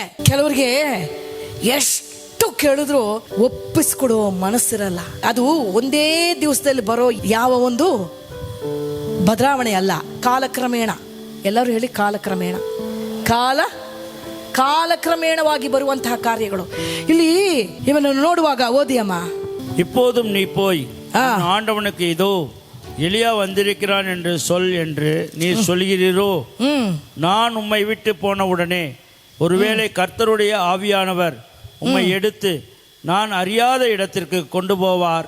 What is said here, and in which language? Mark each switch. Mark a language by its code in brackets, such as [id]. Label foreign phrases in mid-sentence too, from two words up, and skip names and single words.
[kn] ಕೆಲವರಿಗೆ ಎಷ್ಟು ಕೇಳಿದ್ರು ಒಪ್ಪಿಸ್ಕೊಡುವ ಮನಸ್ಸಿರಲ್ಲ. ಅದು ಒಂದೇ ದಿವಸದಲ್ಲಿ ಬರೋ ಯಾವ ಒಂದು ಬದಲಾವಣೆ ಅಲ್ಲ, ಕಾಲಕ್ರಮೇಣ. ಎಲ್ಲರೂ ಹೇಳಿ ಕಾಲಕ್ರಮೇಣವಾಗಿ ಬರುವಂತಹ ಕಾರ್ಯಗಳು. ಇಲ್ಲಿ ಇವನನ್ನು ನೋಡುವಾಗ ಓದಿಯಮ್ಮ. [ta] இப்போதும் நீ போய் ஆண்டவனுக்கு இதோ எலியா வந்திருக்கிறான் என்று சொல் என்று நீ சொல்கிறீரோ? நான் உம்மை விட்டு போன உடனே ஒருவேளை கர்த்தருடைய ஆவியானவர் உம்மை எடுத்து நான் அறியாத இடத்திற்கு கொண்டு போவார்.